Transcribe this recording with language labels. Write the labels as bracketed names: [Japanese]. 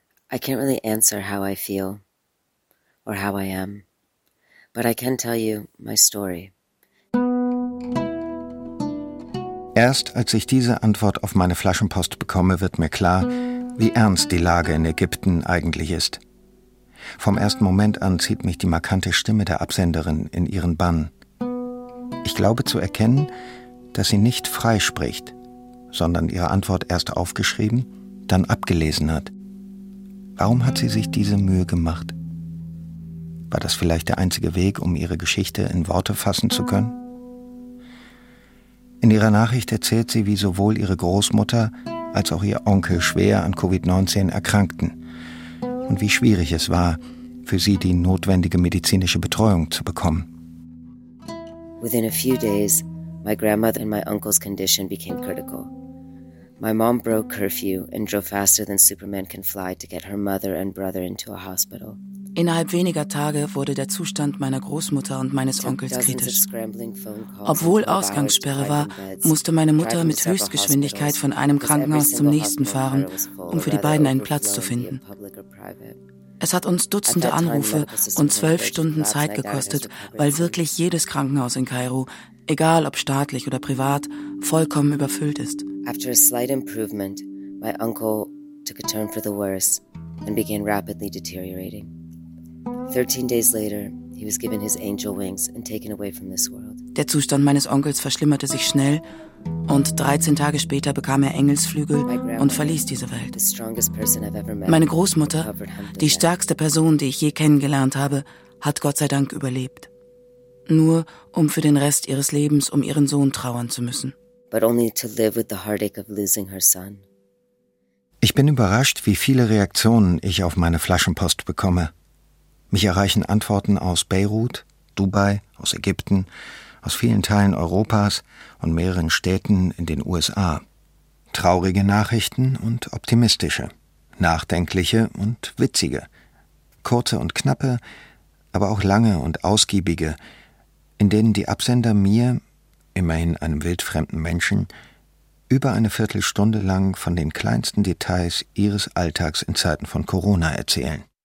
[English] I can't really answer how I feel or how I am, but I can tell you my story. [German] Erst als ich diese Antwort auf meine Flaschenpost bekomme, wird mir klar, wie ernst die Lage in Ägypten eigentlich ist. Vom ersten Moment an zieht mich die markante Stimme der Absenderin in ihren Bann. Ich glaube zu erkennen, dass sie nicht frei spricht, sondern ihre Antwort erst aufgeschrieben, dann abgelesen hat. Warum hat sie sich diese Mühe gemacht? War das vielleicht der einzige Weg, um ihre Geschichte in Worte fassen zu können? In ihrer Nachricht erzählt sie, wie sowohl ihre Großmutter als auch ihr Onkel schwer an Covid-19 erkrankten. Und wie schwierig es war, für sie die notwendige medizinische Betreuung zu bekommen. [English] Within a few days, my grandmother and my uncle's condition became critical. My mom broke curfew and drove faster than Superman can fly to get her mother and brother into a hospital. [German] Innerhalb weniger Tage wurde der Zustand meiner Großmutter und meines Onkels kritisch. Obwohl Ausgangssperre war, musste meine Mutter mit Höchstgeschwindigkeit von einem Krankenhaus zum nächsten fahren, um für die beiden einen Platz zu finden. Es hat uns Dutzende Anrufe und 12 Stunden Zeit gekostet, weil wirklich jedes Krankenhaus in Kairo, egal ob staatlich oder privat, vollkommen überfüllt ist. [English] After a slight improvement, my uncle took a turn for the worse and began rapidly deteriorating. 13 days later, he was given his angel wings and taken away from this world. [German] Der Zustand meines Onkels verschlimmerte sich schnell und 13 Tage später bekam er Engelsflügel und verließ diese Welt. Meine Großmutter, die stärkste Person, die ich je kennengelernt habe, hat Gott sei Dank überlebt. Nur um für den Rest ihres Lebens um ihren Sohn trauern zu müssen. [English] But only to live with the heartache of losing her son. [German] Ich bin überrascht, wie viele Reaktionen ich auf meine Flaschenpost bekomme. Mich erreichen Antworten aus Beirut, Dubai, aus Ägypten, aus vielen Teilen Europas und mehreren Städten in den USA. Traurige Nachrichten und optimistische, nachdenkliche und witzige, kurze und knappe, aber auch lange und ausgiebige, in denen die Absender mir, immerhin einem wildfremden Menschen, über eine Viertelstunde lang von den kleinsten Details ihres Alltags in Zeiten von Corona erzählen.